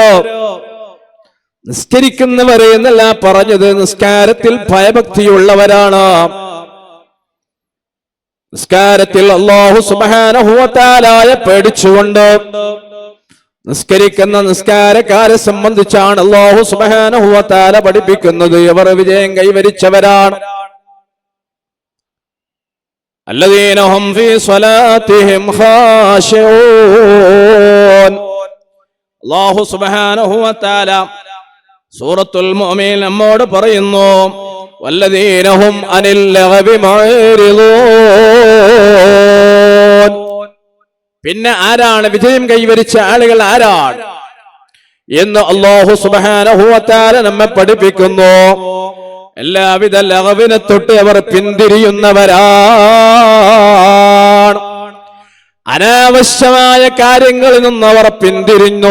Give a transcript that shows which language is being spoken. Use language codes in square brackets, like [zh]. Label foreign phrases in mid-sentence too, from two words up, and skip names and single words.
[ml] നിസ്കരിക്കുന്നവരെ എന്നല്ല പറഞ്ഞത്, നിസ്കാരത്തിൽ ഭയഭക്തിയുള്ളവരാണ്. നിസ്കാരത്തിൽ [ar] الله سبحانه وتعالى [ml] പേടിച്ചുകൊണ്ട് നിസ്കരിക്കുന്ന നിസ്കാരക്കാരെ സംബന്ധിച്ചാണ് [ar] الله سبحانه وتعالى [ml] പഠിപ്പിക്കുന്നത്. അവർ വിജയം കൈവരിച്ചവരാണ്. [ar] الذين هم في صلاتهم خاشعون. الله سبحانه وتعالى [ml] സൂറത്തുൽ മുഅ്മിൻ നമ്മോട് പറയുന്നു, [ar] والذين هم عن اللغو معرضون. [ml] പിന്നെ ആരാണ് വിജയം കൈവരിച്ച ആളുകൾ ആരാണ് എന്ന് [ar] الله سبحانه وتعالى [ml] നമ്മെ പഠിപ്പിക്കുന്നു. എല്ലാവിധ ലഗവിനെ തൊട്ട് അവർ പിന്തിരിയുന്നവരാണ്. അനാവശ്യമായ കാര്യങ്ങളിൽ നിന്ന് അവർ പിന്തിരിഞ്ഞു.